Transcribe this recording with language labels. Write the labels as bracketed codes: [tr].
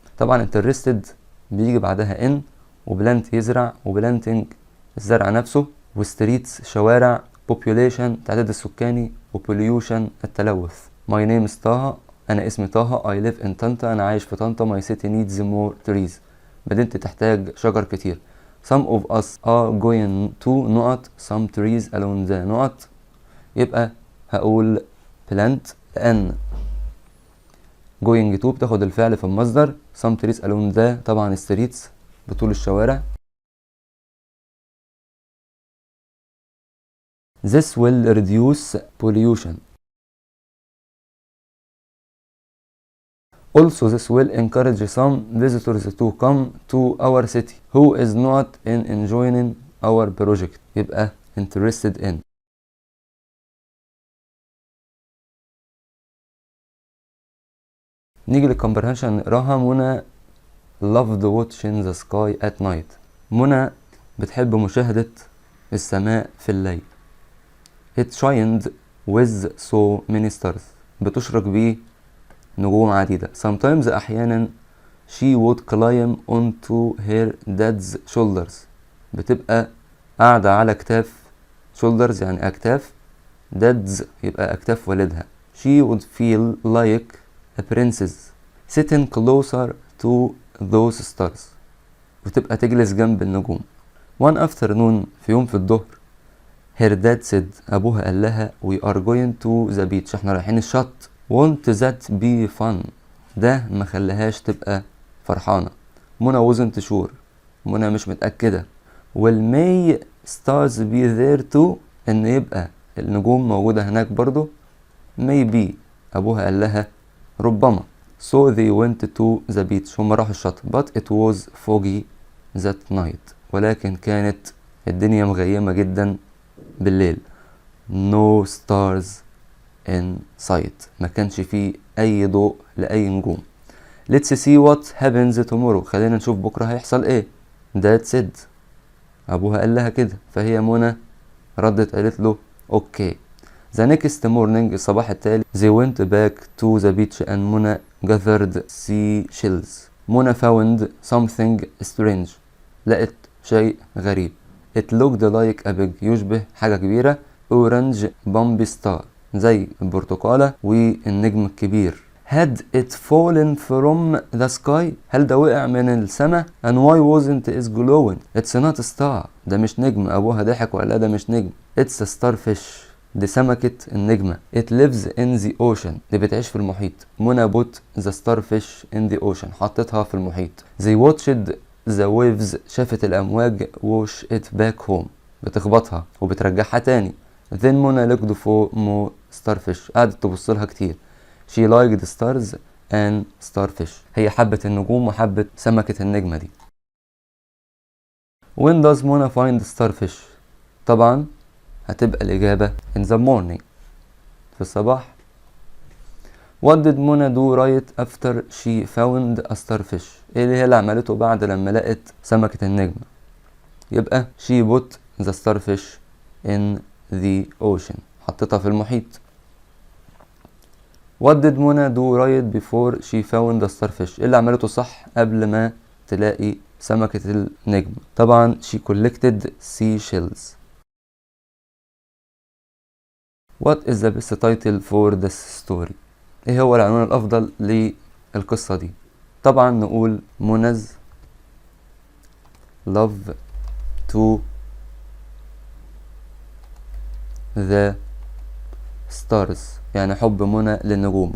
[ar] طبعا interested بيجي بعدها ان وبلانت يزرع وبلانتنج الزرع نفسه وستريتس شوارع population التعداد السكاني وبوليوشن التلوث. [en] my name is [ar] طه انا اسمي طه [en] I live in [ar] طنطا انا عايش في طنطا [en] my city needs more trees [ar] مدينتي تحتاج شجر كتير. [en] some of us are going to نقط some trees along the نقط. [ar] يبقى هقول plant لأن going to بتاخد الفعل في المصدر. [en] some trees along the طبعا streets [ar] بطول الشوارع. [en] this will reduce pollution. also this will encourage some visitors to come to our city who is not in enjoying our project. يبقى interested in. [ar] نيجي للكمبرهنشن نقراها. [en] Mona loved watching the sky at night. [ar] منى بتحب مشاهدة السماء في الليل. [en] it shined with so many stars. [ar] بتشرق بيه نجوم عديدة. [en] sometimes أحيانا she would climb onto her dad's shoulders. [ar] بتبقى قاعدة على كتاف shoulders يعني أكتاف. dad's يبقى أكتاف والدها. [en] she would feel like a princess sitting closer to those stars. [ar] بتبقى تجلس جنب النجوم. [en] one afternoon [ar] في يوم في الظهر [en] her dad said [ar] أبوها قال لها [en] we are going to the beach. [ar] احنا رايحين الشط. [en] won't that be fun. [ar] ده ما خلاهاش تبقى فرحانة. [en] Mona wasn't sure. [ar] منى مش متأكدة. [en] will may stars be there too. [ar] ان يبقى النجوم موجودة هناك برضو. maybe أبوها قال لها ربما. [en] so they went to the beach. [ar] هم راحوا الشط. [en] but it was foggy that night. [ar] ولكن كانت الدنيا مغيمة جدا بالليل. [en] no stars in sight. [ar] ما كانش فيه أي ضوء لأي نجوم. [en] let's see what happens tomorrow. [ar] خلينا نشوف بكرة هيحصل ايه. [en] dad said [ar] أبوها قال لها كده. فهي منى ردت قالت له اوكي. [en] the next morning [ar] الصباح التالي [en] they went back to the beach and Mona gathered seashells. Mona found something strange. [ar] لقت شيء غريب. [en] it looked like a big [ar] يشبه حاجة كبيرة [en] orange bomb star [ar] زي البرتقالة والنجم الكبير. [en] had it fallen from the sky. [ar] هل ده وقع من السماء؟ [en] and why wasn't it glowing. it's not a star. ده مش نجم. أبوها ضحك وقال ده مش نجم. it's a starfish. [ar] دي سمكة النجمة. [en] it lives in the ocean. [ar] دي بتعيش في المحيط. [en] Mona put the starfish in the ocean. [ar] حطتها في المحيط. [en] they watched the waves. [ar] شافت الأمواج [en] wash it back home. [ar] بتخبطها وبترجعها تاني. [en] then Mona looked for more starfish. [ar] قعدت تبص لها كتير. [en] she liked stars and starfish. [ar] هي حبت النجوم وحبت سمكة النجمة دي. [en] when does Mona find starfish. [ar] طبعا هتبقى الإجابة [en] in the morning [ar] في الصباح. [en] what did Mona do right after she found a starfish. [ar] ايه اللي هي اللي عملته بعد لما لقت سمكة النجمة. [en] يبقى she put the starfish in the ocean. [ar] حطتها في المحيط. [en] what did Mona do right before she found the starfish. [ar] ايه اللي عملته صح قبل ما تلاقي سمكة النجم. [en] طبعا she collected seashells. what is the best title for this story. [ar] ايه هو العنوان الافضل للقصة دي. طبعا نقول منى [en] love to the stars [ar] يعني حب منى للنجوم.